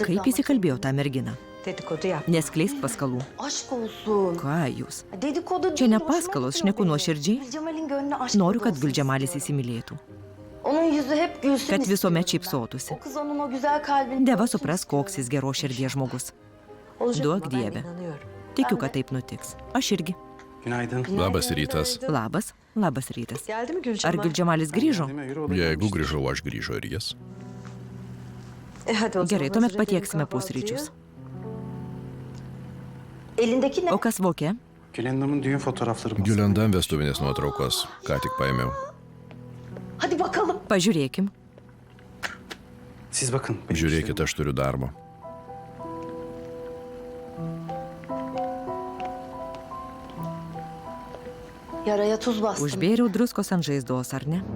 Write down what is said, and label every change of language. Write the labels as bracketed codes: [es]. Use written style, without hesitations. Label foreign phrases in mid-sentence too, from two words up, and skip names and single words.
[lt] Kaip įsikalbėjo tą merginą? [tr] dedikodu yap. [lt] Neskleisk paskalų. [tr] Aşk olsun. [lt] Ką jūs? [tr] Dedikodu [lt] Čia [tr] değil, [lt] ne [tr] hoşuma [lt] paskalos, [tr] gidiyor [lt] šneku [tr] benim. [lt] nuoširdžiai. [tr] Gülcemal'in gönlü aşk [lt] Noriu, [tr] dolu [lt] kad [tr] olsun [lt] Gulžemalis [tr] istiyorum. [lt] įsimylėtų. [tr] Onun yüzü hep gülsün [lt] Kad visuomet [tr] istiyorum [lt] šypsotųsi. [tr] ben. O kız onun o güzel kalbini... Deva görsün [lt] supras, [tr] istiyorum. [lt] koks jis geros širdies žmogus. [tr] Olacak [lt] Duok [tr] ama ben [lt] Dieve. [tr] inanıyorum. [lt] Tikiu, kad taip nutiks. Aš irgi. [tr] Günaydın. [lt] Labas rytas. Labas, labas rytas. [tr] Geldi mi [lt] Ar [tr] Gülcemal? [lt] Gulžemalis grįžo? Jeigu grįžau, aš grįžo ir jis. [tr] Hadi o zaman [lt] Gerai, tuomet [tr] hazır edelim [lt] patieksime [tr] kahvaltıyı. [lt] pusryčius. [tr] Elindeki ne? [lt] O kas vokė? [tr] Gülendam'ın düğün fotoğrafları. [lt] Giulendan vestuvinės nuotraukos. Ką tik paėmiau. [tr] Hadi bakalım. [lt] Pažiūrėkim. [tr] Siz bakın. [lt] Žiūrėkit, aš turiu darbo. [tr] Yaraya tuz bastım. [lt] Užbėriau druskos ant žaizdos, ar ne?